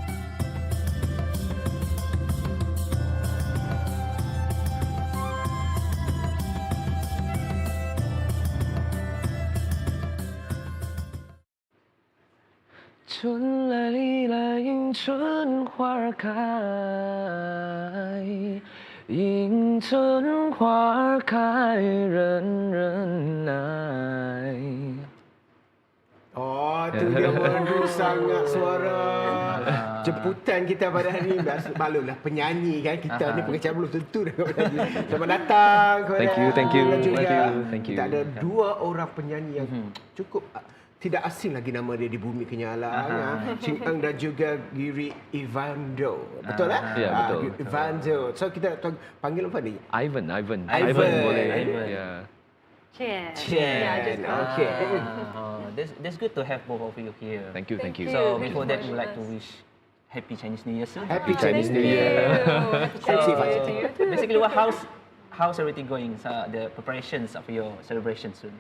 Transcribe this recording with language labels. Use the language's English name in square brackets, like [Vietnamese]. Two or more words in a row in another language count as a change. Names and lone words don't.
[Chinese] 春来里来迎春花开，迎春花开人人爱。 [Malay] Oh, tu dia merdu sangat suara jemputan kita pada hari ini. Maklumlah penyanyi kan, kita ni pengacara belum tentu dengan penyanyi. Selamat datang kepada [English] Thank you. [Malay] Kita ada dua orang penyanyi yang cukup tidak asing lagi nama dia di bumi kenyalang. Chien dan juga Giri Ivando. Betul tak? Ya, betul. Ivando. So kita panggil apa ni? Ivan boleh. Ya. Chien. Okay. [English] That's good to have both of you here. Thank you. So before that, we would like to wish Happy Chinese New Year soon. Happy Chinese New Year. So basically, how's everything going? The preparations of your celebration soon.